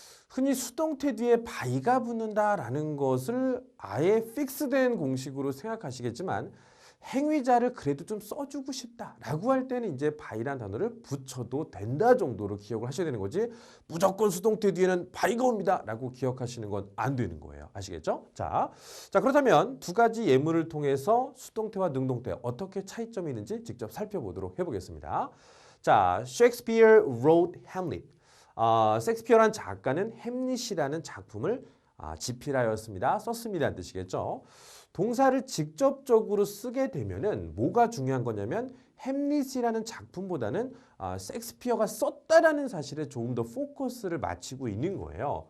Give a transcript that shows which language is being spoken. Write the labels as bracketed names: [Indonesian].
[Korean] 흔히 수동태 뒤에 바이가 붙는다라는 것을 아예 픽스된 공식으로 생각하시겠지만 행위자를 그래도 좀 써주고 싶다라고 할 때는 이제 바이란 단어를 붙여도 된다 정도로 기억을 하셔야 되는 거지 무조건 수동태 뒤에는 바이가 옵니다라고 기억하시는 건 안 되는 거예요. 아시겠죠? 자 그렇다면 두 가지 예문을 통해서 수동태와 능동태 어떻게 차이점이 있는지 직접 살펴보도록 해보겠습니다. [English] 자, Shakespeare wrote Hamlet. [Korean] 섹스피어란 작가는 햄릿이라는 작품을 집필하였습니다. 썼습니다는 뜻이겠죠. 동사를 직접적으로 쓰게 되면은 뭐가 중요한 거냐면 햄릿이라는 작품보다는 섹스피어가 썼다라는 사실에 조금 더 포커스를 맞추고 있는 거예요.